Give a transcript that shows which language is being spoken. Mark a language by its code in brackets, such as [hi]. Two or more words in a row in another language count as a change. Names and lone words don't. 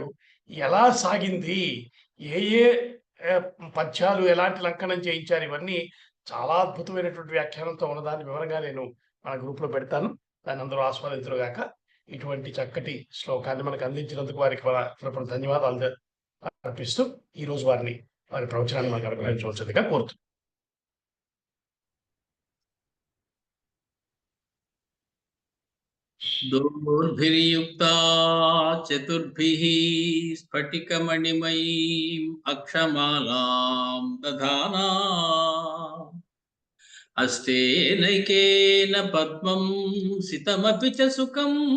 [te] ఎలా సాగింది, ఏ ఏ పద్యాలు ఎలాంటి లంకనం చేయించారు, ఇవన్నీ చాలా అద్భుతమైనటువంటి వ్యాఖ్యానంతో ఉన్నదాన్ని వివరంగా నేను మన గ్రూప్లో పెడతాను. దాన్ని అందరూ ఆస్వాదించరుగాక. ఇటువంటి చక్కటి శ్లోకాన్ని మనకు అందించినందుకు వారికి మన ధన్యవాదాలు అర్పిస్తూ ఈరోజు వారి ప్రవచనాన్ని మనకు అనుగ్రహించవలసిందిగా కోరుతున్నాను. [sa] दोर्भिर्युक्ता चतुर्भिः स्फटिकमणिमयीम् अक्षमालां दधाना हस्तेनैकेन पद्मं सितमपि च सुखं